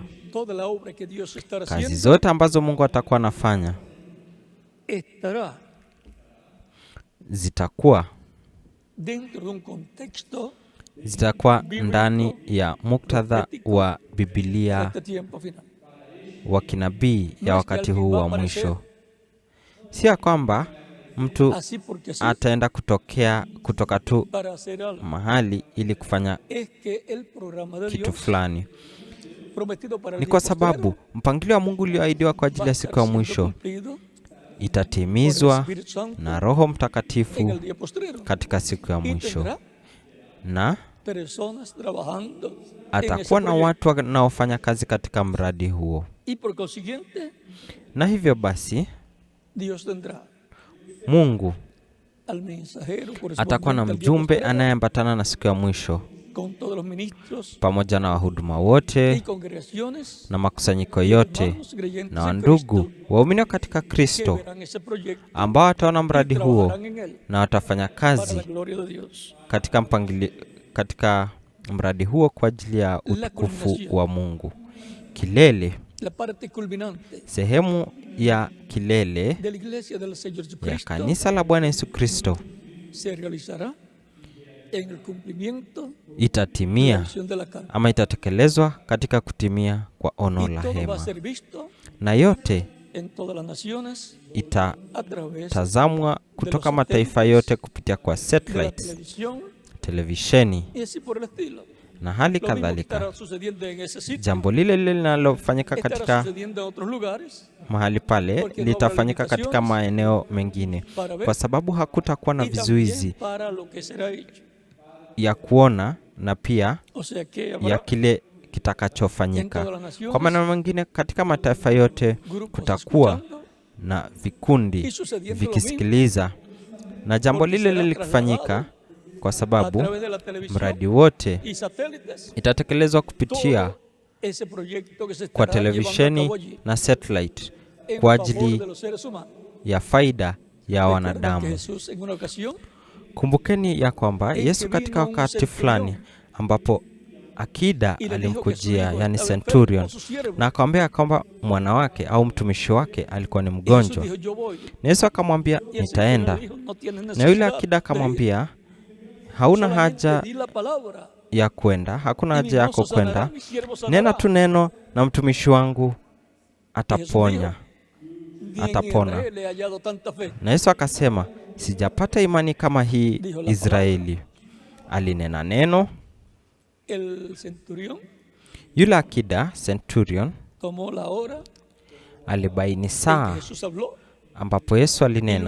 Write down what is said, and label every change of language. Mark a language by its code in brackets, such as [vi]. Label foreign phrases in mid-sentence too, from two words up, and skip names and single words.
[sw] Kazi zote ambazo Mungu atakuwa anafanya zitakuwa ndani ya muktadha wa Biblia wa kinabii ya wakati huu wa mwisho. Si ya kwamba mtu [es] así porque así, [sw] ataenda kutoka tu [es] para hacer algo. [sw] mahali ili kufanya [es] Es que el programa de [sw] kitu [es] Dios [sw] fulani. [es] prometido para el [sw] Ni [es] día [sw] kwa [es] postrero [sw] sababu mpangilio wa Mungu ulioahidiwa kwa ajili [es] va a [sw] ya [es] estar [sw] siku ya [es] siendo [sw] mwisho [es] cumplido por el [sw] itatimizwa [es] Espíritu Santo [sw] na Roho [es] en [sw] Mtakatifu [es] el día postrero. [sw] katika siku ya [es] Y [sw] mwisho, [es] tendrá [sw] na [es] personas trabajando en ese [sw] atakuwa na [es] proyecto. [sw] watu wanaofanya kazi katika mradi huo. [es] Y por consiguiente, [sw] Na hivyo basi [es] Dios tendrá [sw] Mungu [es] al mensajero [sw] atakuwa na [es] correspondiente al día [sw] mjumbe [es] postrero, [sw] anayeambatana na siku ya mwisho, [es] con todos los ministros [sw] pamoja na wahuduma [es] y [sw] wote [es] congregaciones [sw] na makusanyiko [es] y [sw] yote [es] hermanos creyentes [sw] na [es] en [sw] wandugu [es] Cristo [sw] waumini katika [es] que [sw] Kristo [es] verán ese proyecto [sw] ambao wataona [es] y [sw] mradi huo [es] trabajarán en él [sw] na watafanya [es] para la [sw] kazi [es] gloria de Dios. [sw] katika mradi huo kwa ajili ya utukufu [es] culminación. [sw] wa Mungu. Kilele, [es] La parte culminante [sw] sehemu ya kilele [es] de la iglesia del Señor [sw] ya [es] Jesucristo [sw] kanisa la Bwana Yesu Kristo [es] se realizará en el cumplimiento de la [sw] itatimia [es] visión de la carne. [sw] ama itatekelezwa katika kutimia kwa ono [es] Y [sw] la [es] todo va a [sw] hema, [es] ser visto [sw] na yote [es] en todas las naciones a través [sw] itatazamwa kutoka mataifa yote kupitia kwa [es] de la [sw] satellites, [es] televisión [sw] televisheni [es] y así por el estilo. [sw] na hali [es] Lo mismo que [sw] kadhalika. [es] estará sucediendo en ese sitio, [sw] Jambo lile lile linalofanyika [es] estará [sw] katika [es] sucediendo en otros lugares [sw] mahali pale [es] Porque no [sw] litafanyika [es] habrá [sw] katika [es] limitaciones [sw] maeneo mengine, [es] para ver [sw] kwa sababu hakutakuwa na [es] y [sw] vizuizi [es] también para lo que será hecho. [sw] ya kuona na pia [es] O sea que [sw] ya [es] habrá [sw] kile [es] en [sw] kitakachofanyika. [es] todas las naciones [sw] Kwa maneno mengine, katika mataifa yote [es] grupos [sw] kutakuwa [es] escuchando [sw] na [es] y [sw] vikundi [es] sucediendo lo mismo [sw] vikisikiliza, na jambo [es] Porque [sw] lile [es] será [sw] lile likifanyika, kwa [es] a [sw] sababu [es] través de la televisión [sw] mradi wote [es] y satélites. [sw] itatekelezwa kupitia [es] Todo ese proyecto que se [sw] kwa [es] estará llevando a [sw] televisheni [es] cabo allí [sw] na satellite [es] en [sw] kwa [es] favor de [sw] ajili [es] los seres humanos. [sw] ya faida ya [es] Recuerden que [sw] wanadamu. [es] Jesús en una ocasión [sw] Kumbukeni ya kwamba [es] En [sw] Yesu [es] que [sw] katika [es] vino un [sw] wakati [es] centurión [sw] fulani ambapo akida [es] y le dijo que su [sw] alimkujia, [es] hijo [sw] yani [es] estaba enfermo, [sw] centurion, [es] su siervo. [sw] na akamwambia kwamba mwana wake au mtumishi wake alikuwa ni [es] Y Jesús [sw] mgonjwa. [es] dijo, yo voy. [sw] Na Yesu akamwambia [es] Y el centurión [sw] nitaenda, [es] le dijo, no tienes [sw] na yule [es] necesidad [sw] akida [es] de ir. [sw] akamwambia hauna [es] Solamente [sw] haja [es] di la palabra [sw] ya kwenda, hakuna [es] y mi [sw] haja yako [es] mozo sanará, [sw] kwenda, [es] mi siervo [sw] nena [es] sanará. [sw] tu neno na mtumishi wangu [es] Y Jesús [sw] ataponya. [es] dijo, ni en [sw] atapona. [es] Israel he hallado tanta fe. [sw] Na Yesu akasema sijapata imani kama hii [es] Dijo la [sw] Israeli. Alinena neno. [es] El centurión [sw] Yule akida centurion [es] tomó la hora [sw] alibaini [es] en [sw] saa [es] que Jesús habló [sw] ambapo Yesu [es] y [sw] alinena,